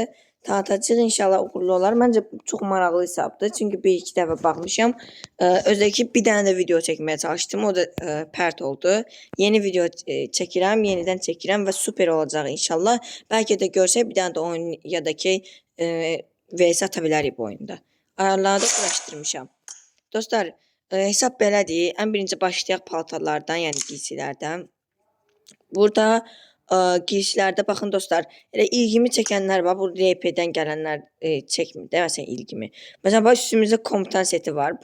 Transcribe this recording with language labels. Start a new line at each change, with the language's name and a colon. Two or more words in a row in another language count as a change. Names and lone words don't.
Azerbaijani: Tanıtacağıq inşallah uğurlu olar.
Turkish: Bence çok
Azerbaijani: maraqlı hesabdır. Çünkü bir iki dəfə baxmışam.
Turkish: Özellikle bir tane de video çekmeye çalıştım.
Azerbaijani: O da pərt oldu. Yeni video çəkirəm, yeniden çəkirəm və super olacaq inşallah. Belki de görsək bir tane de oyun ya da ki vs ata bilərik bu oyunda. Ayarları da quraşdırmışam. Dostlar, hesab belədir. Ən birinci başlayaq paltarlardan, yəni giysilərdən. Burada giysilərdə baxın dostlar, elə ilgimi çəkənlər var. Bu RP-dən gələnlər çəkmir də məsələn ilgimi. Məsələn bax üstümüzdə komutan seti var.